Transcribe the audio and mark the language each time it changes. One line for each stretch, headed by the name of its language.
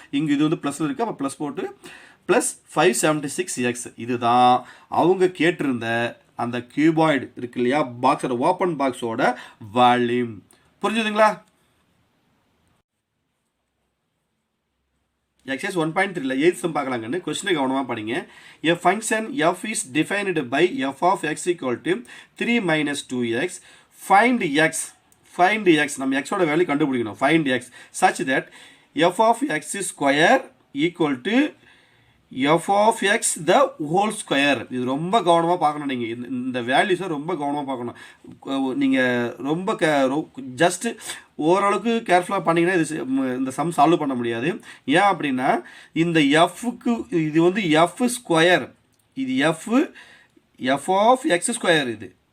Tamil: இங்கே இது வந்து ப்ளஸில் இருக்குது, அப்போ ப்ளஸ் போட்டு ப்ளஸ் 576x. இதுதான் அவங்க கேட்டிருந்த அந்த கியூபாய்டு இருக்கு இல்லையா, பாக்ஸோட ஓப்பன் பாக்ஸோட வால்யூம். புரிஞ்சுதுங்களா? எக்ஸைஸ் 1.3ல 8th சம் பார்க்கலாங்கன்னு கொஸ்டினை கவனமாக படிங்க.
English: A function f is defined by f of x equal to 3 minus 2x. Find x
Tamil: நம்ம x ஓட வேல்யூ கண்டுபிடிக்கணும்.
English: Find x such that f of x square equal to f of x the whole square.
Tamil: இது ரொம்ப கவனமாக பார்க்கணும். நீங்கள் இந்த வேல்யூஸை ரொம்ப கவனமாக பார்க்கணும். நீங்கள் ரொம்ப ஜஸ்ட் ஓரளவுக்கு கேர்ஃபுல்லாக பண்ணிங்கன்னா இந்த சம் சால்வ் பண்ண முடியாது. ஏன் அப்படின்னா இந்த எஃப்க்கு இது வந்து எஃப் ஸ்கொயர், இது எஃப் ஆஃப் எக்ஸ் ஸ்கொயர் இது.